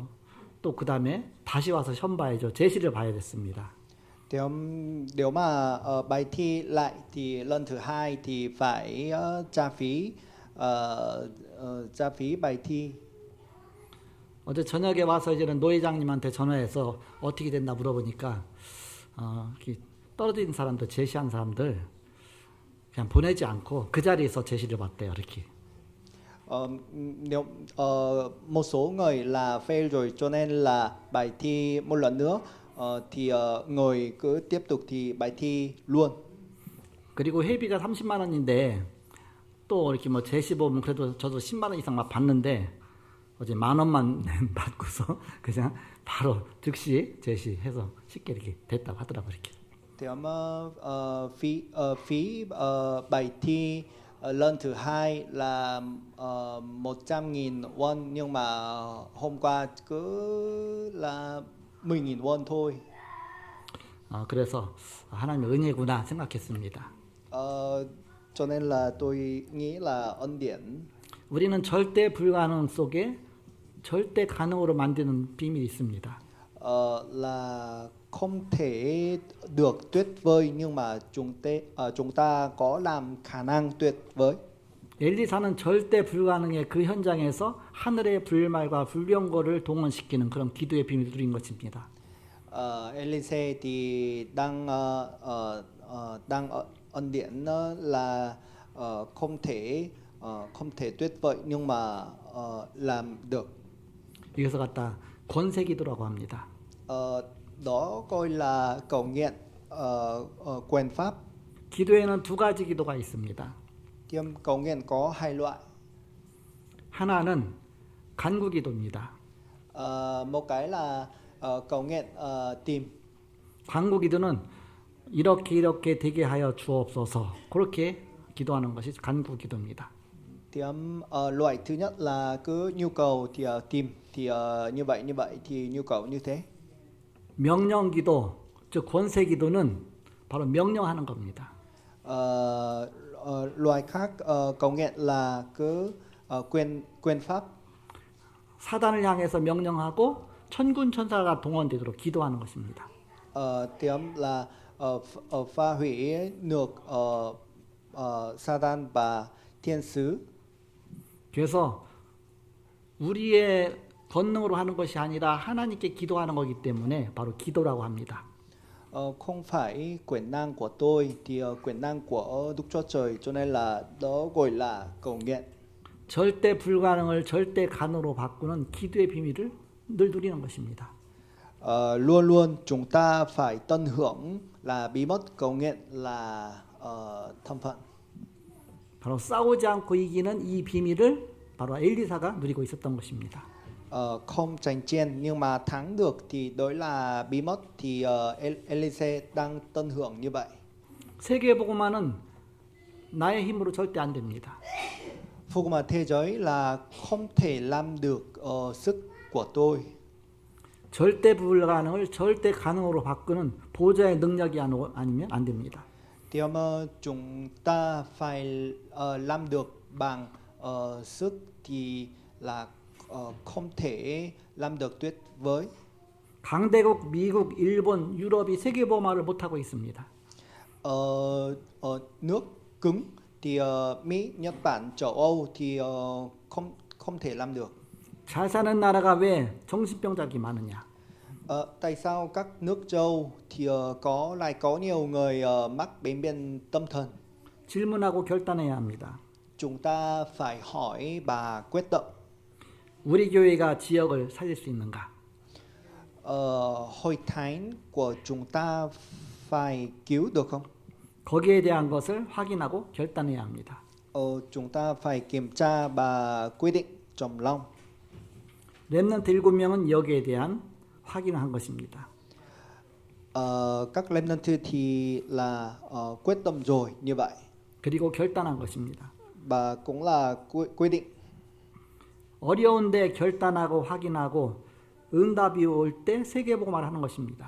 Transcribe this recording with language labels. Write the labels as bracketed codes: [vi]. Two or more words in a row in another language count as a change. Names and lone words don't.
[ko] 또 그 다음에 다시 와서 시험 봐야죠. 제시를 봐야 됐습니다. [vi] Nếu mà bài thi lại thì lần thứ hai thì phải trả phí bài thi. [ko] 어제 저녁에 와서 이제는 노회장님한테 전화해서 어떻게 됐나 물어보니까 이렇게 떨어진 사람들, 제시한 사람들 그냥 보내지 않고 그 자리에서 제시를 봤대요. 이렇게. [vi] Nếu một số người là fail rồi cho nên là bài thi một lần nữa, thì người cứ tiếp tục thì bài thi luôn. [ko] 그리고 회비가 30만 원인데 또 이렇게 뭐 제시 보면 그래도 저도 10만 원 이상 막 받는데 어제 만 원만 받고서 그냥 바로 즉시 제시해서 쉽게 이렇게 됐다고 하더라고요. 이렇게. [vi] Thì phí bài thi lần thứ hai là 100.000 won, nhưng mà hôm qua cứ là 10.000 won thôi. [ko] 그래서 하나님의 은혜구나 생각했습니다. [vi] Cho nên là tôi nghĩ là ân điển. [ko] 우리는 절대 불가능 속에 절대 가능으로 만드는 비밀이 있습니다. [vi] Là không thể được tuyệt vời, nhưng mà chúng ta có làm khả năng tuyệt vời. [ko] 엘리사는 절대 불가능의 그 현장에서 하늘의 불말과 불병거를 동원시키는 그런 기도의 비밀을 누린 것입니다. [vi] Elise thì đang ân điển là không thể tuyệt vời, nhưng mà làm được. [ko] 이것을 갖다 권세기도라고 합니다. [vi] Đó coi là cầu nguyện quyền pháp. [ko] 기도에는 두 가지 기도가 있습니다. [vi] Cầu nguyện có hai loại. [ko] 하나는 간구 기도입니다. [vi] Một cái là cầu nguyện tìm. [ko] 간구 기도는 이렇게 되게 하여 주옵소서 그렇게 기도하는 것이 간구 기도입니다. [vi] Loại thứ nhất là cứ nhu cầu thì tìm, thì như vậy thì nhu cầu như thế. [ko] 명령 기도, 즉 권세 기도는 바로 명령하는 겁니다. [vi] Loại khác cầu nguyện là cứ quyền pháp. [ko] 사단을 향해서 명령하고 천군 천사가 동원되도록 기도하는 것입니다. [vi] Là phá hủy được Satan và thiên sứ. [ko] 그래서 우리의 권능으로 하는 것이 아니라 하나님께 기도하는 거기 때문에 바로 기도라고 합니다. [vi] Không phải quyền năng của tôi thì quyền năng của Đức Chúa Trời, cho nên là đó gọi là cầu nguyện. [ko] 절대 불가능을 절대 가능으로 바꾸는 기도의 비밀을 늘 누리는 것입니다. [vi] Luôn luôn chúng ta phải tận hưởng là bí mật cầu nguyện là thân phận. [ko] 바로 싸우지 않고 이기는 이 비밀을 바로 엘리사가 누리고 있었던 것입니다. [vi] Không tranh chiến nhưng mà thắng được thì đó là bí mật, thì Elise đang tận hưởng như vậy. [ko] 세계복음화는 나의 힘으로 절대 안 됩니다. [vi] Phúc mà thế giới là không thể làm được sức của tôi. [ko] 절대 불가능을 절대 가능으로 바꾸는 보좌의 능력이 아니면 안 됩니다. [vi] Thì mà chúng ta phải làm được bằng sức thì là không thể làm được tuyệt vời. [ko] 강대국 미국, 일본, 유럽이 세계복음화를 못하고 있습니다. [vi] Nước cứng thì Mỹ, Nhật Bản, châu Âu thì không không thể làm được. [ko] 잘 사는 나라가 왜 정신병자들이 많으냐? [vi] Tại sao các nước châu thì lại có nhiều người mắc bệnh tâm thần? [ko] 질문하고 결단해야 합니다. [vi] Chúng ta phải hỏi và quyết tâm. [ko] 우리 교회가 지역을 살릴 수 있는가? [vi] Hội thánh của chúng ta phải cứu được không? [ko] 거기에 대한 것을 확인하고 결단해야 합니다. [vi] Chúng ta phải kiểm tra và quyết định trong lòng. [ko] 렘넌트 7명은 여기에 대한 확인을 한 것입니다. [vi] Các remnant thì là quyết tâm rồi như vậy [ko] 그리고 결단한 것입니다. [vi] và cũng là quyết định. [ko] 어려운데 결단하고 확인하고 응답이 올 때 세계복음을 하는 것입니다.